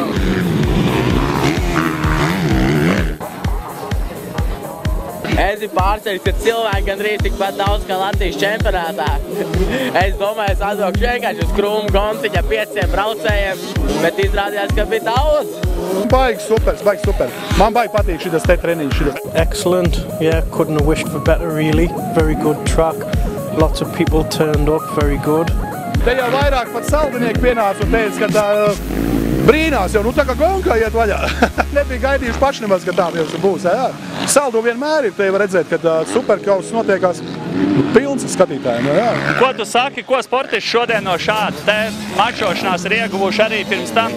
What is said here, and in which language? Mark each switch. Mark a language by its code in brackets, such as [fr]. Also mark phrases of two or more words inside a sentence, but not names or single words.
[lv] Es esmu pārsteigts, ka cilvēki gandrīz tikpat daudz kā Latvijas čempionātā. Es domāju, es atbraukšu vienkārši uz krūmu gonciņa 5 braucējiem, bet izrādījās, ka bija daudz. Baigi super. Man baigi patīk šitas te treniņš. [en] Excellent, yeah, couldn't have wished for better really. Very good track, lots of people turned up, very good. [lv] Te jau vairāk pat saldinieki pienāca un teica, ka brīnās jau, tā kā gonkā iet vaļā. Nebija gaidījuši paši nemaz, ka tā jau būs. Jā. Saldu vienmēr ir, te var redzēt, ka superkausas notiekās pilns skatītājiem. Jā. Ko tu saki, ko sportisti šodien no šādas te mačošanās ir ieguvuši arī pirms tam?